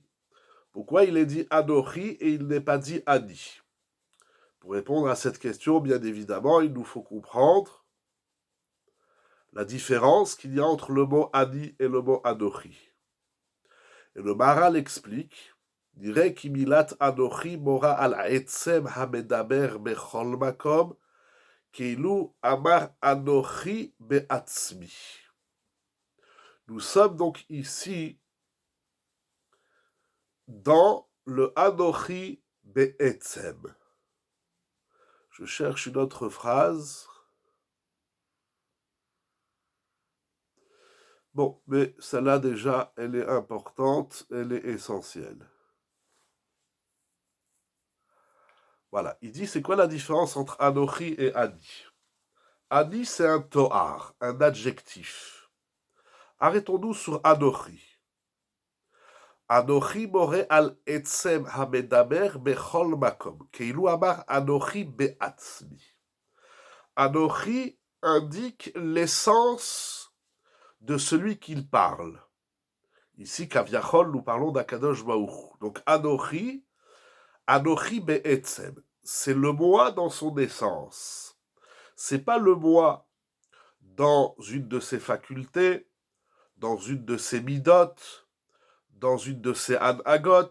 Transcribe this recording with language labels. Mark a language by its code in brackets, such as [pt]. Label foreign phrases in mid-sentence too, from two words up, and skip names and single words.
[fr] Pourquoi il est dit Anochi et il n'est pas dit Ani? Pour répondre à cette question, bien évidemment, il nous faut comprendre la différence qu'il y a entre le mot Ani et le mot Anochi. Et le Maharal explique, dirait [he] כי מילת אנכי מורה על עצם המדבר בכל מקום כאילו אמר אנכי בעצמי. [fr] Nous sommes donc ici dans le [he] אנכי בעצם. [fr] Je cherche une autre phrase. Bon, mais celle-là déjà, elle est importante, elle est essentielle. Voilà, il dit, c'est quoi la différence entre Anochi et Ani? Ani, c'est un to'ar, un adjectif. Arrêtons-nous sur Anochi. [he] אנכי מורה על עצם המדבר בכל מקום. כאילו אמר אנכי בעצמי. [fr] Anochi indique l'essence de celui qu'il parle. Ici, Kaviachol, nous parlons d' [he] הקדוש ברוך. Donc, אנכי בעצם. [fr] C'est le moi dans son essence. C'est pas le moi dans une de ses facultés, dans une de ses midotes, dans une de ses anagot.